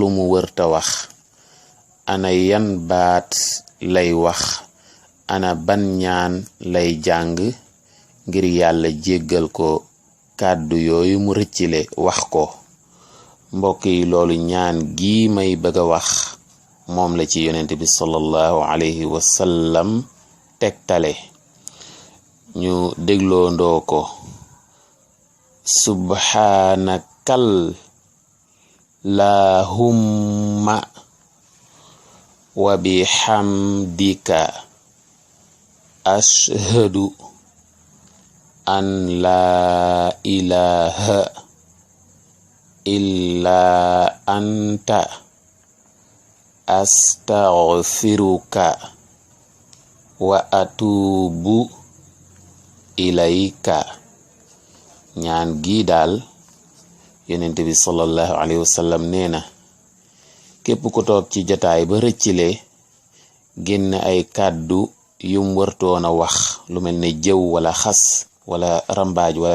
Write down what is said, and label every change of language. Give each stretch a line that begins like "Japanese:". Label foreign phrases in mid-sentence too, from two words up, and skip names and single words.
Wolof: mu wërta wax ana yan baat lay wax ana ban ñaan lay jàng ngir yàlla jéggal ko kàddu yooyu mu rëccile wax ko mbokk yi loolu ñaan gi may bëgg a wax moom la ci yonent bi
Arabic: صلى الله عليه وسلم
Wolof: tegtale ñu dégloo ndoo ko
Arabic: سبحانك اللهم وبحمدك أشهد أن لا إله إلا أنت أستغفرك وأتوب إليك
Wolof: ñaan gi daal yonent bi
Arabic: صلى الله عليه وسلم
Wolof: nee na képp ku toog ci jotaay ba rëccile génn ay kàddu yum wartoon a wax lu mel ne jëw wala xas wala rambaaj wala